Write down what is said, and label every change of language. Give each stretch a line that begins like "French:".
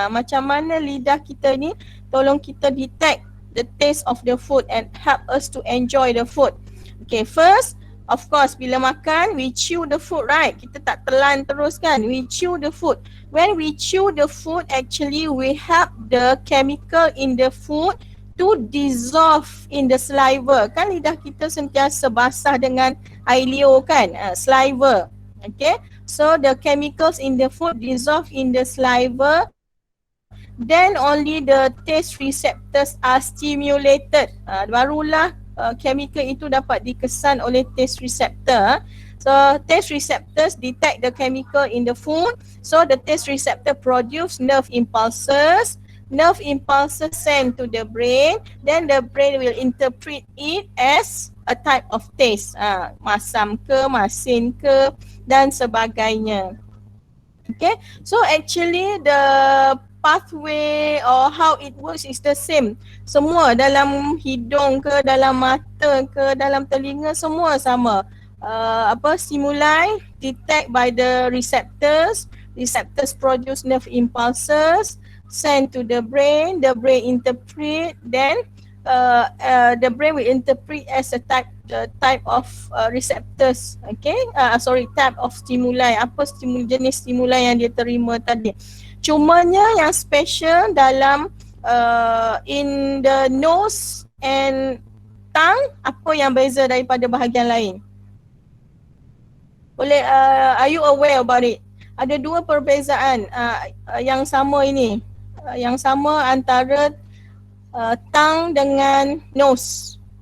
Malay: Macam mana lidah kita ni tolong kita
English: detect the taste of the food and help us to enjoy the food. Okay, first, of course,
Malay: bila makan,
English: we chew the food, right?
Malay: Kita tak telan terus kan?
English: We chew the food. When we chew the food, actually we help the chemical in the food to dissolve in the saliva.
Malay: Kan lidah kita sentiasa basah dengan air liur kan?
English: Saliva. Okay, so the chemicals in the food dissolve in the saliva, then only the taste receptors are stimulated.
Malay: Barulah chemical itu dapat dikesan oleh taste receptor.
English: So taste receptors detect the chemical in the food. So the taste receptor produce nerve impulses. Nerve impulses send to the brain. Then the brain will interpret it as a type of taste.
Malay: Masam ke, masin ke dan sebagainya.
English: Okay, so actually the pathway or how it works is the same.
Malay: Semua dalam hidung ke, dalam mata ke, dalam telinga, semua sama.
English: stimuli detect by the receptors. Receptors produce nerve impulses, sent to the brain interpret, then the brain will interpret as a type of receptors, okay, type of stimuli,
Malay: jenis stimuli yang dia terima tadi. Cumanya yang special dalam
English: in the nose and tongue,
Malay: apa yang beza daripada bahagian lain?
English: Boleh, are you aware about it?
Malay: Ada dua perbezaan yang sama ini. Yang sama antara tongue dengan nose.